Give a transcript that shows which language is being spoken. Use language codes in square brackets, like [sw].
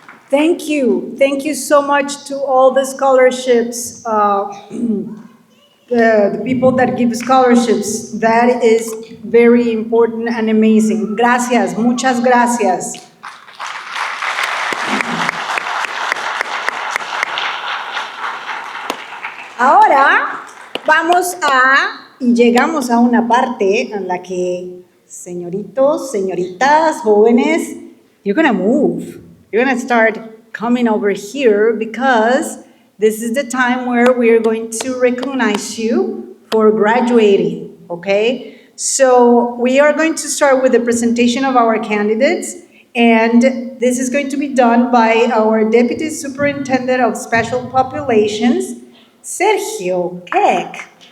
[en] Thank you. Thank you so much to all the scholarships, the people that give scholarships. That is very important and amazing. [es] Gracias, muchas gracias. Ahora vamos y llegamos a una parte en la que, señoritos, señoritas, jóvenes, [en] you're gonna move. You're gonna start coming over here because this is the time where we are going to recognize you for graduating, okay? So we are going to start with the presentation of our candidates, and this is going to be done by our Deputy Superintendent of Special Populations, Sergio Keck.